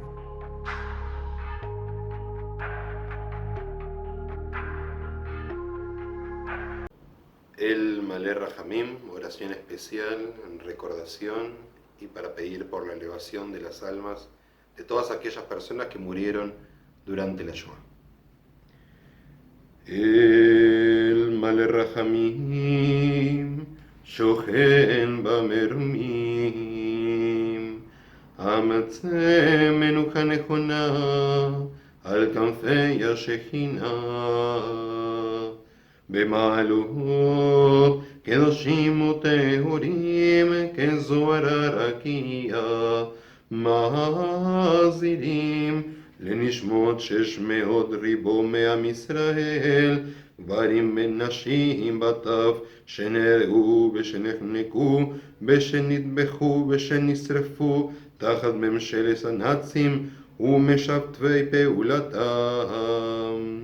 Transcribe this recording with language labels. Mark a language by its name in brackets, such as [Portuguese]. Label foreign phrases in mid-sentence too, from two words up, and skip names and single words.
[Hebrew] אל מלא רחמים, [Spanish] oración especial, en recordación y para pedir por la elevación de las almas de todas aquellas personas que murieron durante la Shoah. [Hebrew] אל מלא רחמים, שוכן במרומים, המצא מנוחה נכונה על כנפי השכינה במעלות קדושים וטהורים כזוהר הרקיע מחזירים לנשמות 600 ריבו מעם ישראל גברים ונשים וטף שנהרגו ושנחנקו ושנטבחו ושנשרפו תחת ממשלת הנאצים ומשתפי פעולתם.